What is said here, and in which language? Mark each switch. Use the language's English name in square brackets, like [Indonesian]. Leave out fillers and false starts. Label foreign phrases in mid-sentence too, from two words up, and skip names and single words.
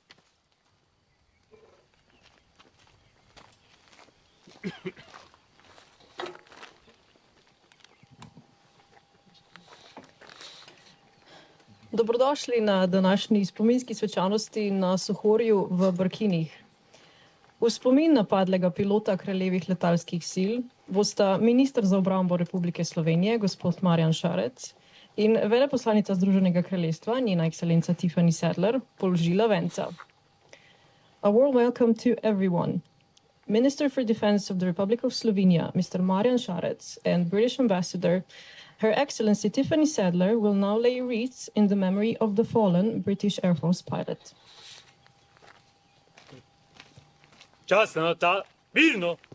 [Slovenian] Dobrodošli na današnji spominski svečanosti na Suhorju v Brkinih. V spomin na padlega pilota kraljevih letalskih sil bosta minister za obrambo Republike Slovenije, gospod Marjan Šarec, in veleposlanica Združenega kraljestva, njena ekscelenca Tiffany Sadler, položila venca. [English] A warm welcome to everyone. Minister for Defense of the Republic of Slovenia, Mr. Marjan Šarec, and British Ambassador, Her Excellency Tiffany Sadler, will now lay wreaths in the memory of the fallen British Air Force pilot. [Slovenian] Častna nota, mirno.